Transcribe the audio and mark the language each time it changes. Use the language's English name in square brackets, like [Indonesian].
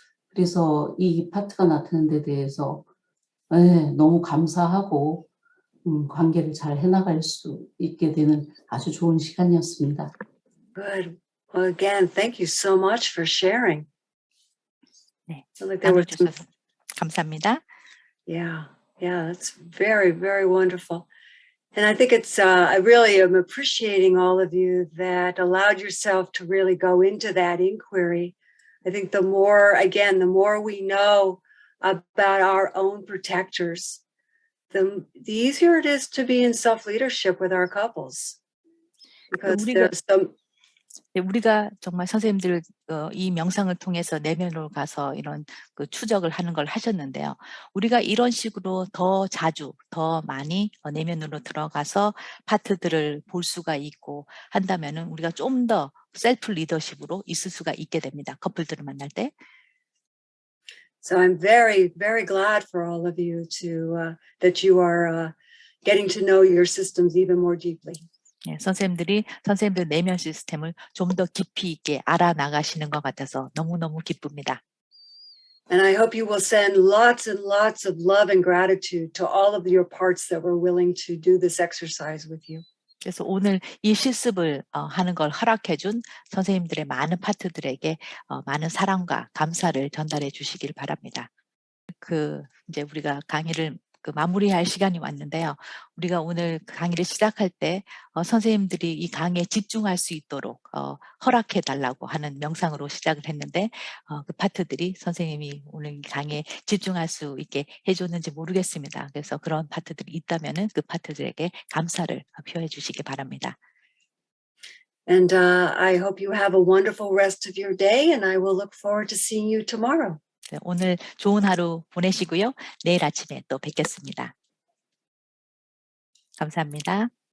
[Korean] 그래서 이 파트가 나타나는 데 대해서 너무 감사하고 관계를 잘 해나갈 수 있게 되는 아주 좋은 시간이었습니다. [English] Good. Well, again, thank you so much for sharing. 네, Feel like there were some, [Korean] 나눠주셔서 감사합니다. [English] yeah, that's very, very wonderful. And I think it's, I really am appreciating all of you that allowed yourself to really go into that inquiry. I think the more we know about our own protectors, the easier it is to be in self-leadership with our couples. Because there's some, [Korean] 우리가 정말 선생님들 이 명상을 통해서 내면으로 가서 이런 그 추적을 하는 걸 하셨는데요. 우리가 이런 식으로 더 자주, 더 많이 내면으로 들어가서 파트들을 볼 수가 있고 한다면은 우리가 좀 더 셀프 리더십으로 있을 수가 있게 됩니다. 커플들을 만날 때. [English] So I'm very, very glad for all of you that you are getting to know your systems even more deeply. [Korean] 네, 선생님들 내면 시스템을 좀 더 깊이 있게 알아나가시는 것 같아서 너무너무 기쁩니다. [English] And I hope you will send lots and lots of love and gratitude to all of your parts that were willing to do this exercise with you. [Korean] 그래서 오늘 이 실습을 하는 걸 허락해준 선생님들의 많은 파트들에게 많은 사랑과 감사를 전달해 주시길 바랍니다. 이제 우리가 강의를 마무리할 시간이 왔는데요. 우리가 오늘 강의를 시작할 때 선생님들이 이 강의에 집중할 수 있도록 허락해 달라고 하는 명상으로 시작을 했는데 그 파트들이 선생님이 오늘 이 강의에 집중할 수 있게 해줬는지 모르겠습니다. 그래서 그런 파트들이 있다면은 그 파트들에게 감사를 표해 주시기 바랍니다. [English] And I hope you have a wonderful rest of your day, and I will look forward to seeing you tomorrow. [Korean] 네, 오늘 좋은 하루 보내시고요. 내일 아침에 또 뵙겠습니다. 감사합니다.